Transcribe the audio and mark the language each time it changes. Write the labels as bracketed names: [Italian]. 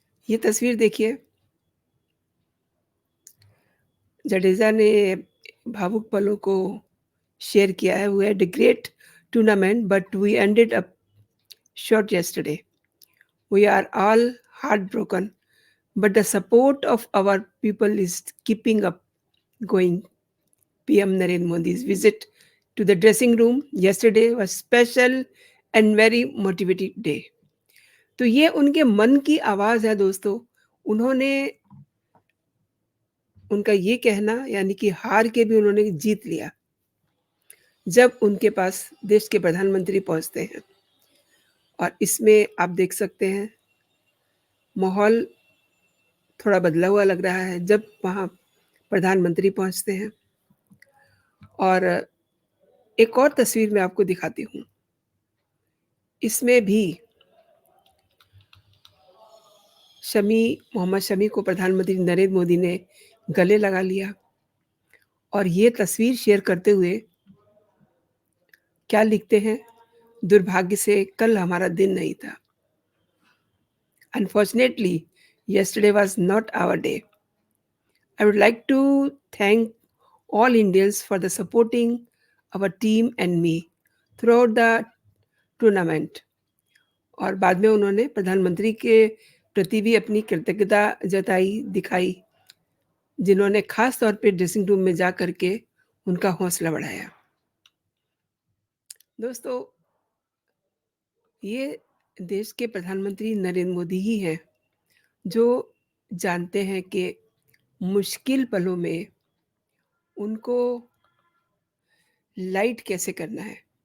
[Hindi] ये तस्वीर देखिए, जडेजा ने भावुक पलों को शेयर किया है। [English] "We had a great tournament but we ended up short yesterday. We are all heartbroken, but the support of our people is keeping up going." PM Narendra Modi's visit to the dressing room yesterday was special and very motivating day. [Hindi] तो ये उनके मन की आवाज़ है दोस्तों। उन्होंने उनका ये कहना यानी कि हार के भी उन्होंने जीत लिया, जब उनके पास देश के प्रधानमंत्री पहुँचते हैं और इसमें आप देख सकते हैं माहौल थोड़ा बदला हुआ लग रहा है जब वहाँ प्रधानमंत्री पहुँचते हैं। और एक और तस्वीर मैं आपको दिखाती हूँ। इसमें भी मोहम्मद शमी को प्रधानमंत्री नरेंद्र मोदी ने गले लगा लिया और ये तस्वीर शेयर करते हुए क्या लिखते हैं, दुर्भाग्य से कल हमारा दिन नहीं था। [English] Unfortunately yesterday was not our day. I would like to thank all Indians for the supporting our team and me throughout the tournament. [Hindi] और बाद में उन्होंने प्रधानमंत्री के प्रति भी अपनी कृतज्ञता जताई, दिखाई, जिन्होंने ख़ास तौर पे ड्रेसिंग रूम में जा कर के उनका हौसला बढ़ाया। दोस्तों, ये देश के प्रधानमंत्री नरेंद्र मोदी ही हैं, जो जानते हैं कि मुश्किल पलों में उनको लाइट कैसे करना है।